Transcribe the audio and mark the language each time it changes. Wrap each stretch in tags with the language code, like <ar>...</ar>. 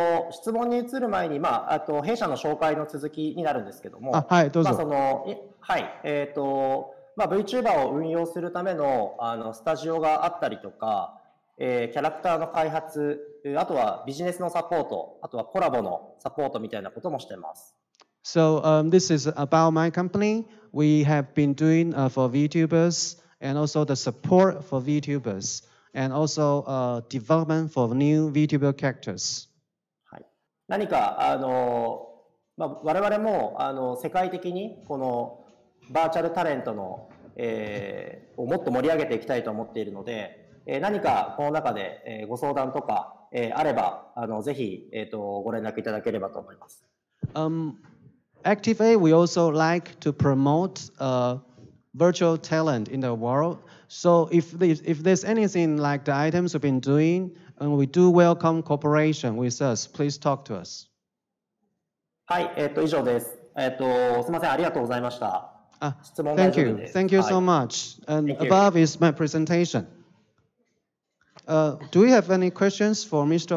<ja>質問に移る前に、弊社の紹介の続きになるんですけども、はい、どうぞ。はい、VTuber を運用するための、スタジオがあったりとか、キャラクターの開発、あとはビジネスのサポート、あとはコラボのサポートみたいなこともしてます。</ja> <en>So this is about my company. We have been doing for VTubers and also the support for VTubers and also development for new VTuber characters.</en> <ja>はい、何か我々も世界的にこのバーチャルタレントの、をもっと盛り上げていきたいと思っているので、何かこの中で、ご相談とか、あればぜひ、ご連絡いただければと思います。</ja> <en>Activate, we also like to promote virtual talent in the world. So if there's anything like the items we've been doing, and we do welcome cooperation with us, please talk to us.</en> <ja>はい、以上です。すみません、ありがとうございました。質問</ja> <en>Thank you. Thank you so much. And above is my presentation. Do we have any questions for Mr.</en>